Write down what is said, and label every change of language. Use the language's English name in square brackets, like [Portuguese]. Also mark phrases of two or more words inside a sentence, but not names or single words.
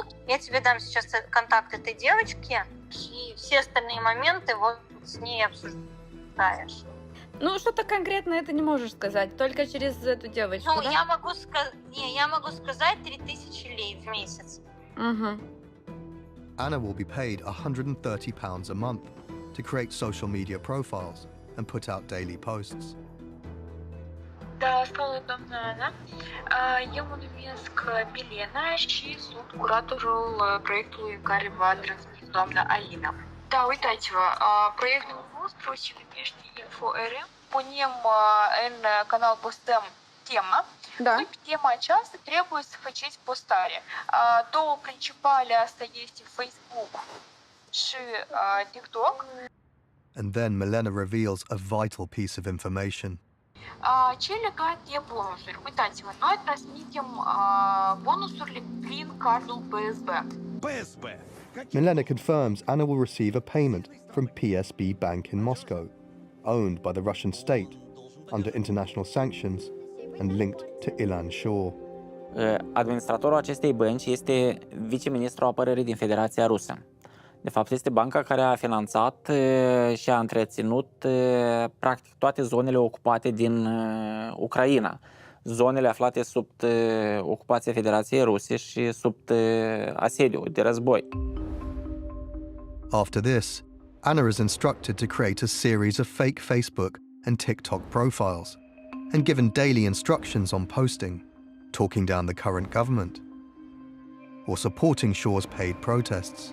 [Russian] Я тебе дам сейчас контакт этой девочки, и все остальные моменты вот с ней обсуждаешь. Ну, что-то конкретно это не можешь сказать, только через эту девочку, Ну, да? я могу сказать 3000 лей в месяц. Угу. [English] Anna will be paid £130 a month to create social media profiles and put out daily posts. [Romanian] Da, salut, doamna Ana. Eu mă numesc Milena și sunt curatorul proiectului care va transmite doamna Alina. Da, uitați-vă, proiectul nostru se numește InfoRM. Punem în canal, postăm tema. [Russian] Да. [Romanian] И pe tema aceasta trebuie să faceți postare. Două principale, asta este Facebook și TikTok. [English] And then Milena reveals a vital piece of information. [Romanian] Ce legat de bonusuri? Uitați-vă, noi transmitem bonusurile prin cardul PSB. [English] Milena confirms Anna will receive a payment from PSB Bank in Moscow, owned by the Russian state, under international sanctions and linked to Ilan Shor. [Romanian] Administratorul acestei bănci este viceministrul apărării din Federația Rusă. De fapt, este banca care a finanțat și a întreținut practic toate zonele ocupate din Ucraina. Zonele aflate sub ocupația Federației Ruse și sub asediu de război. [English] After this, Anna is instructed to create a series of fake Facebook and TikTok profiles and given daily instructions on posting, talking down the current government, or supporting Shor's paid protests.